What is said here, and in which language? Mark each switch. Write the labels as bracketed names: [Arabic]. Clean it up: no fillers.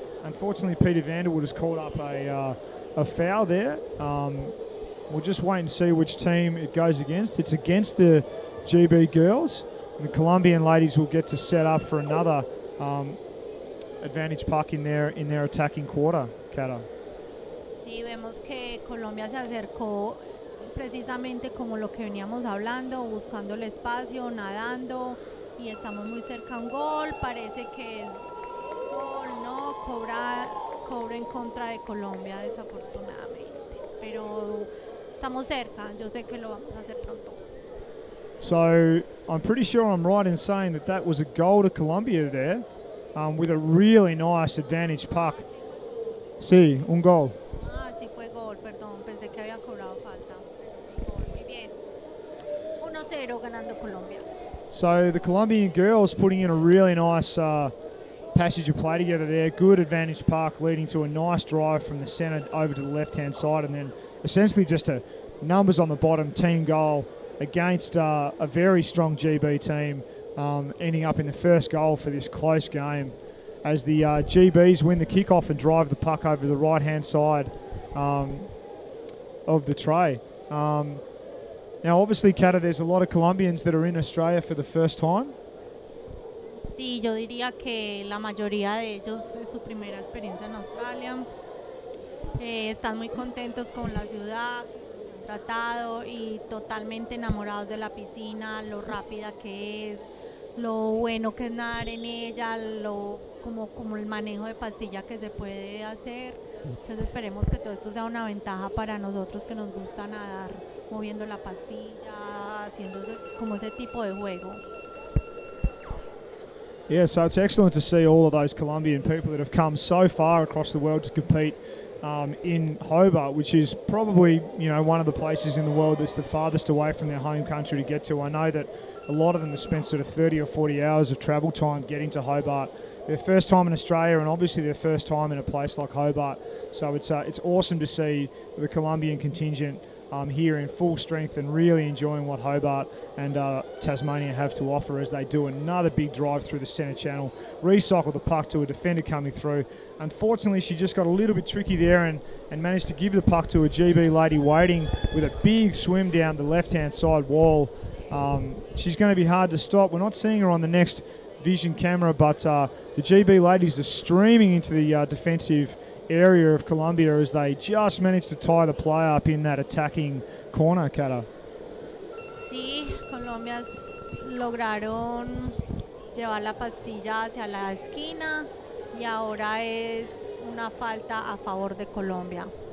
[English] Unfortunately, Peter Vanderwood has called up a foul there. We'll just wait and see which team it goes against. It's against the GB girls. And the Colombian ladies will get to set up for another advantage puck in their attacking quarter, Kata. [Spanish] Sí, vemos que Colombia se acercó precisamente como lo que veníamos hablando, buscando el espacio, nadando y estamos muy cerca a un gol, parece que es gol, no, cobra en contra de Colombia desafortunadamente, pero estamos cerca, yo sé que lo vamos a hacer pronto. [English] So I'm pretty sure I'm right in saying that that was a goal to Colombia there, with a really nice advantage puck. [Spanish] Sí, un gol. Ah, sí fue gol, perdón, pensé que había cobrado falta. Gol, muy bien. 1-0 ganando Colombia. [English] So the Colombian girls putting in a really nice passage of play together there. Good advantage puck leading to a nice drive from the centre over to the left-hand side, and then essentially just a numbers on the bottom team goal against a very strong GB team, ending up in the first goal for this close game as the GBs win the kickoff and drive the puck over the right-hand side of the tray. Now, obviously, Kata, there's a lot of Colombians that are in Australia for the first time. [Spanish] Sí, yo diría que la mayoría de ellos es su primera experiencia en Australia. Están muy contentos con la ciudad, tratado y totalmente enamorados de la piscina, lo rápida que es, lo bueno que es nadar en ella, como el manejo de pastilla que se puede hacer. Entonces esperemos que todo esto sea una ventaja para nosotros que nos gusta nadar, moviendo la pastilla, haciendo como ese tipo de juego. [English] Yeah, so it's excellent to see all of those Colombian people that have come so far across the world to compete in Hobart, which is probably, one of the places in the world that's the farthest away from their home country to get to. I know that a lot of them have spent sort of 30 or 40 hours of travel time getting to Hobart. Their first time in Australia, and obviously their first time in a place like Hobart. So it's awesome to see the Colombian contingent here in full strength and really enjoying what Hobart and Tasmania have to offer as they do another big drive through the centre channel, recycle the puck to a defender coming through. Unfortunately, she just got a little bit tricky there and managed to give the puck to a GB lady waiting with a big swim down the left-hand side wall. She's going to be hard to stop. We're not seeing her on the next vision camera, but the GB ladies are streaming into the defensive area of Colombia as they just managed to tie the play up in that attacking corner, Kata. [Spanish] Sí, Colombia lograron llevar la pastilla hacia la esquina y ahora es una falta a favor de Colombia.